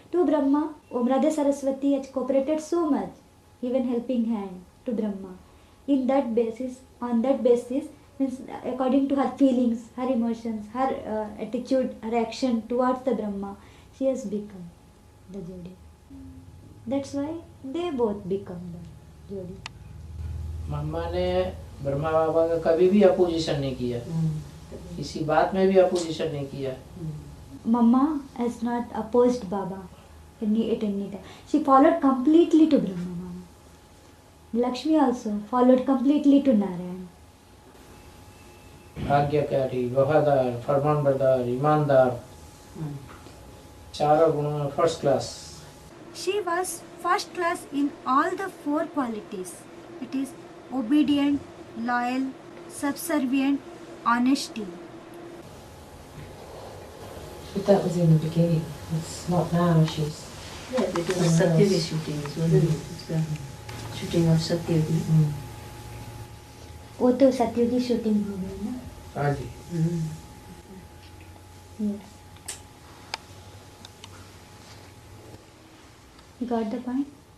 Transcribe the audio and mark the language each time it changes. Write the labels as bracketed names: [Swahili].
[English] To Brahma, Om Radha Saraswati has cooperated so much, even helping hand to Brahma. On that basis, means according to her feelings, her emotions, her attitude, her action towards the Brahma, she has become the Jodi. That's why they both become the Jodi. [Hindi] मम्मा ने ब्रह्मा बाबा का कभी भी opposition नहीं किया, किसी बात में भी अपोजिशन नहीं किया। [English] Mama has not opposed Baba at any time. She followed completely to Brahma. Mama. Lakshmi also followed completely to Narayan. [Hindi] भाग्यकारी, वफादार, फरमानबरदार, ईमानदार, चारों गुणों में first class. [English] She was first class in all the 4 qualities. It is obedient, loyal, subservient, honesty. But that was in the beginning. It's not now. She's Yeah, because of Satyavati shooting, wasn't it? It's the shooting of Satyavati. [Hindi] वो तो सत्युगी shooting हो गई ना। हाँ जी। [English] Yes. You got the point?